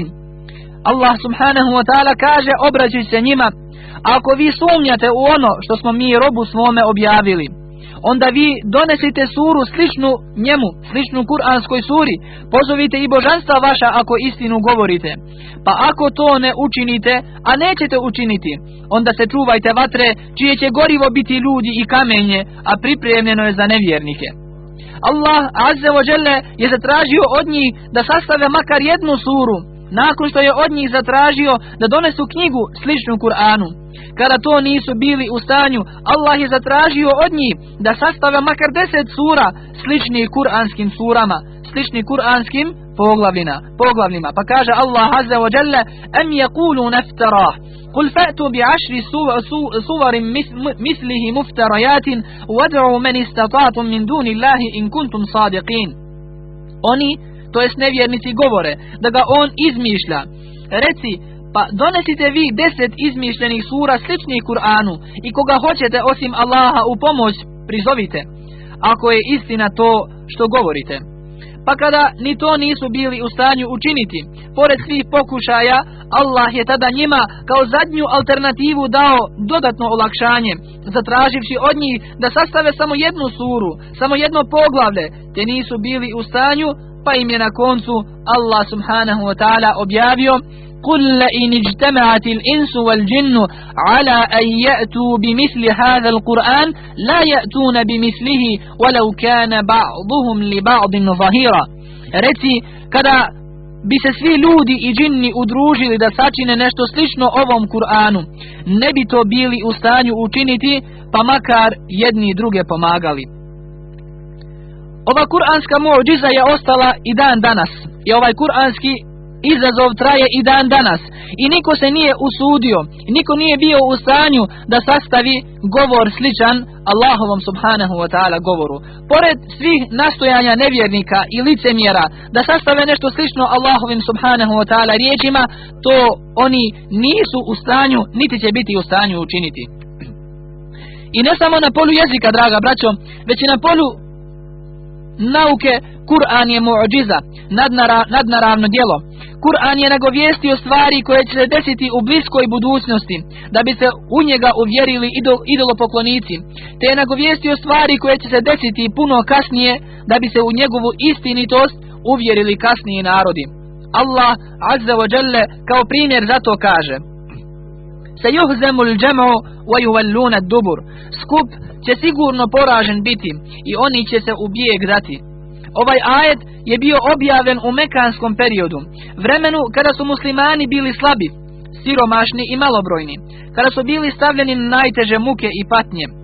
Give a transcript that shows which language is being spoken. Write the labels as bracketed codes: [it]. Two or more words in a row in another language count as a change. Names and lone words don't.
[ar] الله سبحانه وتعالى [bs] kaže, obraćaj se njima: ako vi sumnjate u ono što smo mi robu svome objavili, onda vi donesite suru sličnu njemu, sličnu kuranskoj suri, pozovite i božanstva vaša ako istinu govorite. Pa ako to ne učinite, a nećete učiniti, onda se čuvajte vatre čije će gorivo biti ljudi i kamenje, a pripremljeno je za nevjernike. [ar] الله عز وجل [bs] je zatražio od njih da sastave makar jednu suru, nakon što je od njih zatražio da donesu knjigu sličnu Kur'anu. Kada to nisu bili u stanju, Allah je zatražio od njih da sastave makar 10 sura slični kuranskim surama, slični kuranskim poglavljima. Pa kaže [ar] الله عز وجل أم يقولون افتراه قل فأتوا بعشر سور مثله مفتريات وادعوا من استطعتم من دون الله إن كنتم صادقين. [bs] Oni, to jest nevjernici, govore da ga on izmišlja. Reci: pa donesite vi 10 izmišljenih sura sličnih Kur'anu i koga hoćete osim Allaha u pomoć prizovite, ako je istina to što govorite. Pa kada ni to nisu bili u stanju učiniti, pored svih pokušaja, Allah je tada njima kao zadnju alternativu dao dodatno olakšanje, zatraživši od njih da sastave samo jednu suru, samo jedno poglavlje, te nisu bili u stanju, pa im je na koncu [ar] الله سبحانه وتعالى [bs] objavio [ar] قل لئن اجتمعت الإنس والجن على أن يأتوا بمثل هذا القرآن لا يأتون بمثله ولو كان بعضهم لبعض ظهيرا. [bs] Reci, kada bi se svi ljudi i džinni udružili da sačine nešto slično ovom Kur'anu, ne bi to bili u stanju učiniti, pa makar jedni druge pomagali. Ova kuranska mu'džiza je ostala i dan danas. I ovaj kuranski izazov traje i dan danas. I niko se nije usudio, niko nije bio u stanju da sastavi govor sličan Allahovom [ar] سبحانه وتعالى [bs] govoru. Pored svih nastojanja nevjernika i licemjera da sastave nešto slično Allahovim [ar] سبحانه وتعالى [bs] riječima, to oni nisu u stanju, niti će biti u stanju učiniti. I ne samo na polu jezika, draga braćo, već i na polu nauke. Kur'an je mu'džiza, nadnaravno djelo. Kur'an je nagovijestio stvari koje će se desiti u bliskoj budućnosti, da bi se u njega uvjerili idolopoklonici, te je nagovijestio stvari koje će se desiti puno kasnije, da bi se u njegovu istinitost uvjerili kasniji narodi. [ar] الله عز وجل [bs] kao primjer za to kaže: [ar] سيهزم الجمع ويولون الدبر. [bs] Skup će sigurno poražen biti i oni će se u bijeg dati. Ovaj ajet je bio objavljen u mekanskom periodu, vremenu kada su muslimani bili slabi, siromašni i malobrojni, kada su bili stavljeni na najteže muke i patnje.